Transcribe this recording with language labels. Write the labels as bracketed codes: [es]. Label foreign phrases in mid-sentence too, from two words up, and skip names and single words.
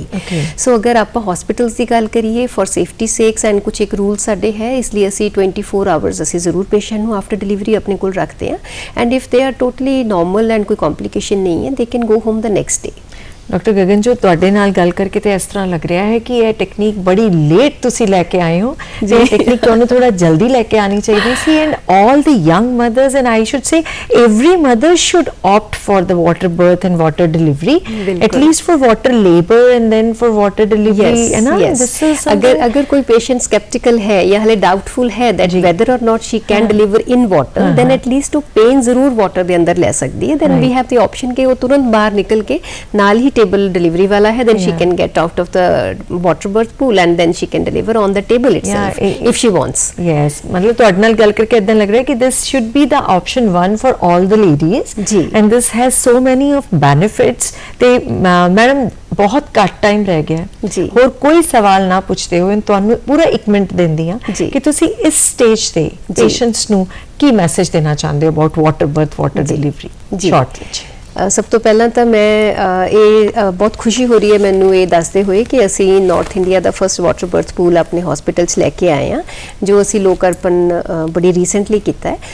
[pa] ਸੋ ਅਗਰ ਆਪਾਂ ਹਸਪੀਟਲਸ ਦੀ ਗੱਲ ਕਰੀਏ [en] for safety sakes and [pa] ਕੁਝ ਇੱਕ ਰੂਲ ਸਾਡੇ ਹੈ, ਇਸ ਲਈ ਅਸੀਂ 24 ਆਵਰਸ ਅਸੀਂ ਜ਼ਰੂਰ ਪੇਸ਼ੈਂਟ ਨੂੰ [en] after delivery [pa] ਆਪਣੇ ਕੋਲ ਰੱਖਦੇ ਹਾਂ, [en] and if they are totally normal and [pa] ਕੋਈ ਕੰਪਲਿਕੇਸ਼ਨ ਨਹੀਂ ਹੈ, [en] they can go home the next day. [pa] ਡਾਕਟਰ ਗਗਨ ਜੋ ਤੁਹਾਡੇ ਨਾਲ ਗੱਲ ਕਰਕੇ ਤੇ ਇਸ ਤਰ੍ਹਾਂ ਲੱਗ ਰਿਹਾ ਹੈ ਕਿ ਇਹ ਟੈਕਨੀਕ ਬੜੀ ਲੇਟ ਤੁਸੀਂ ਲੈ ਕੇ ਆਏ ਹੋ, ਜੇ ਟੈਕਨੀਕ ਤੁਹਾਨੂੰ ਥੋੜਾ ਜਲਦੀ ਲੈ ਕੇ ਆਣੀ ਚਾਹੀਦੀ ਸੀ, [en] and all the young mothers and I should say every mother should opt for the water birth and water delivery, at least for water labor and then for water delivery, [hi] है ना? [en] This is [hi] अगर कोई पेशेंट स्केप्टिकल है या हले डाउटफुल है [en] that whether or not she can deliver in water, then at least [hi] वो पेन जरूर वाटर [pa] ਦੇ ਅੰਦਰ ਲੈ ਸਕਦੀ ਹੈ, [en] then we have the option [pa] ਕਿ ਉਹ ਤੁਰੰਤ ਬਾਹਰ ਨਿਕਲ ਕੇ ਨਾਲ ਹੀ [en] table delivery [pa] ਵਾਲਾ ਹੈ, [en] then she can get out of the water birth pool and then she can deliver on the table itself if she wants। yes, मतलब [pa] ਤੁਹਾਡੇ ਨਾਲ ਗੱਲ ਕਰਕੇ ਇਦਾਂ ਲੱਗ ਰਿਹਾ ਕਿ [en] this should be the option one for all the ladies and this has so many of benefits। [pa] ਤੇ ਮੈਡਮ ਬਹੁਤ ਘੱਟ ਟਾਈਮ ਰਹਿ ਗਿਆ ਜੀ, ਹੋਰ ਕੋਈ ਸਵਾਲ ਨਾ ਪੁੱਛਦੇ ਹੋਏ ਤੁਹਾਨੂੰ ਪੂਰਾ 1 ਮਿੰਟ ਦਿੰਦੀ ਆ ਕਿ ਤੁਸੀਂ ਇਸ ਸਟੇਜ ਤੇ ਪੇਸ਼ੈਂਟਸ ਨੂੰ ਕੀ ਮੈਸੇਜ ਦੇਣਾ ਚਾਹੁੰਦੇ ਹੋ [en] about water birth water delivery [pa] ਸ਼ਾਰਟ ਵਿੱਚ? ਸਭ ਤੋਂ ਪਹਿਲਾਂ ਤਾਂ ਮੈਂ ਇਹ ਬਹੁਤ ਖੁਸ਼ੀ ਹੋ ਰਹੀ ਹੈ ਮੈਨੂੰ ਇਹ ਦੱਸਦੇ ਹੋਏ ਕਿ ਅਸੀਂ ਨਾਰਥ ਇੰਡੀਆ ਦਾ [en] first water birth pool [pa] ਆਪਣੇ ਹਸਪੀਟਲ 'ਚ ਲੈ ਕੇ ਆਏ ਹਾਂ, ਜੋ ਅਸੀਂ ਲੋਕ ਅਰਪਣ ਬੜੀ ਰੀਸੈਂਟਲੀ ਕੀਤਾ ਹੈ।